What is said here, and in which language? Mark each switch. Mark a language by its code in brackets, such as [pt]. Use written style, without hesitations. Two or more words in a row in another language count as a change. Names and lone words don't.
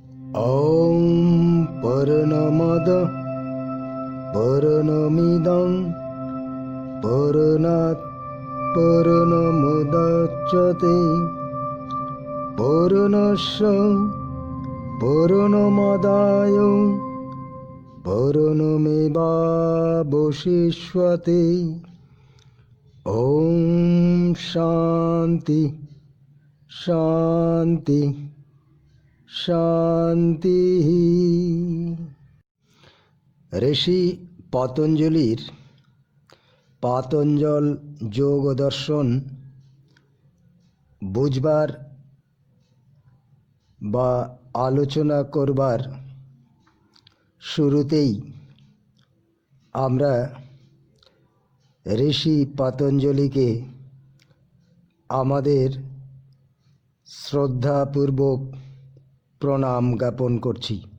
[sa] ॐ पूर्णमद पूर्णमिदं पूर्णात् पूर्णमुदच्यते पूर्णस्य पूर्णमादाय पूर्णमेवावशिष्यते। ॐ शान्ति शान्ति শান্তি। [bn] ঋষি পতঞ্জলির পাতঞ্জল যোগ দর্শন বুঝবার বা আলোচনা করবার শুরুতেই আমরা ঋষি পতঞ্জলিকে আমাদের শ্রদ্ধাপূর্বক প্রণাম জ্ঞাপন করছি।